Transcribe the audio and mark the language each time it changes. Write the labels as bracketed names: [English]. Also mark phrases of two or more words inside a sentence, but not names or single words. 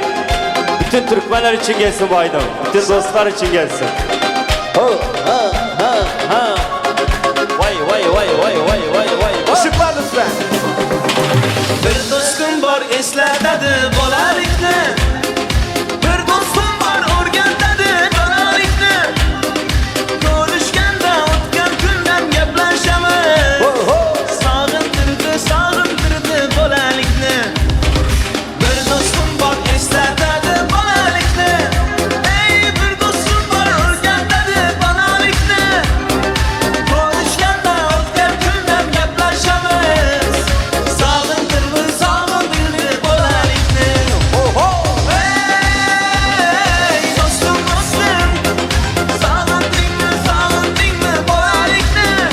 [Turkish] Bütün Türkmenler için gelsin bu aydan. Bütün dostlar için gelsin. Ha. Vay vay vay vay vay vay vay. Işıklar lütfen. [Uzbek] Bir dostum var eslatadi bolalikni. Bir dostum var o'rgatadi bolalikni. Ko'rishganda o'tgan kundan gaplashamiz. Sog'intirdi bolalikni. Bir dostum var eslatadi bolalikni. Ey bir dostum var o'rgatadi bolalikni. Ko'rishganda o'tgan kundan gaplashamiz. Sog'intirdi bolalikni. Ey dostum dostum, sog'indingmi bolalikni.